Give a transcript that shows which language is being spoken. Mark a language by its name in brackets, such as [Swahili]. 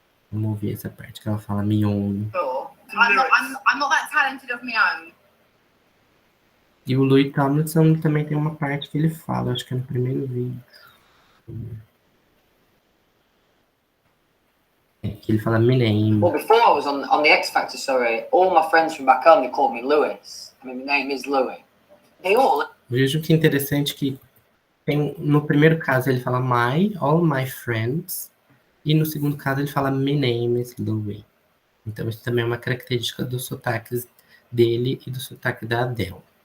[Portuguese] Vamos ouvir essa parte que ela fala [English] me own. sure. I'm not that talented of my own. [Portuguese] E o Louis Tomlinson também tem uma parte que ele fala, acho que é no primeiro vídeo. Que ele fala [English] my name. Well, before I was on the X Factor, sorry, all my friends from back home, they called me Lewis. I mean, my name is Louis. They all... [Portuguese] Vejo que interessante que no primeiro caso ele fala [English] all my friends, [Portuguese] e no segundo caso ele fala [English] my name is Louis. [Portuguese] Então isso também é uma característica dos sotaques dele e do sotaque da Adele.